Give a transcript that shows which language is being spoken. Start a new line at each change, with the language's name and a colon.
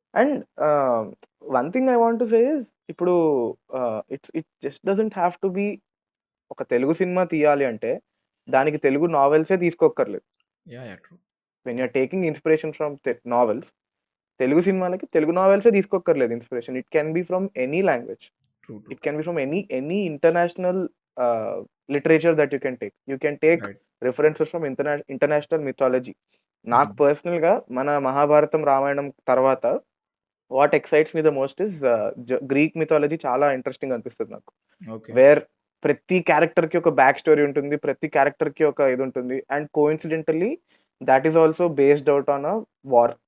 English: and one thing I want to say is ఇప్పుడు it just doesn't have to be
Telugu: ఒక Telugu cinema తీయాలి అంటే దానికి Telugu నావెల్సే తీసుకోక్కర్లేదు.
English: Yeah! Yeah! True. When you are taking inspiration from novels
Telugu: Telugu సినిమాలకి Telugu నావెల్సే తీసుకోక్కర్లేదు
English: Inspiration. It can be from any language. True. True. It can be from any international literature that you can take. You can take right. references from international mythology.
Telugu: నాకు హ్మ్. పర్సనల్‌గా మన మహాభారతం, రామాయణం తర్వాత
English: what excites me the most is Greek mythology
Telugu: చాలా interesting అనిపిస్తది నాకు.
English: Okay.
Telugu: Wear ప్రతి క్యారెక్టర్‌కి ఒక బ్యాక్ స్టోరీ ఉంటుంది. ప్రతి క్యారెక్టర్‌కి ఒక ఇది ఉంటుంది.
English: And coincidentally that is also based out on a war.